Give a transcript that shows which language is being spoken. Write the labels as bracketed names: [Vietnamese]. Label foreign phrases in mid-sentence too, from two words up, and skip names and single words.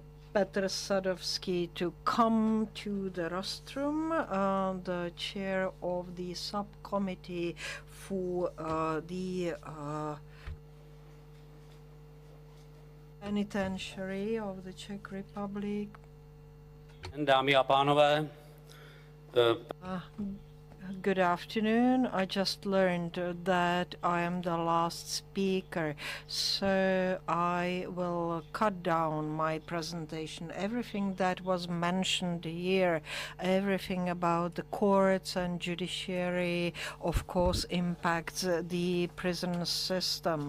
[English] Petr Sadovsky to come to the rostrum, the chair of the subcommittee for the penitentiary of the Czech Republic. [Czech] Dámy a pánové, [English] Good afternoon. I just learned that I am the last speaker, so I will cut down my presentation. Everything that was mentioned here, everything about the courts and judiciary, of course, impacts the prison system.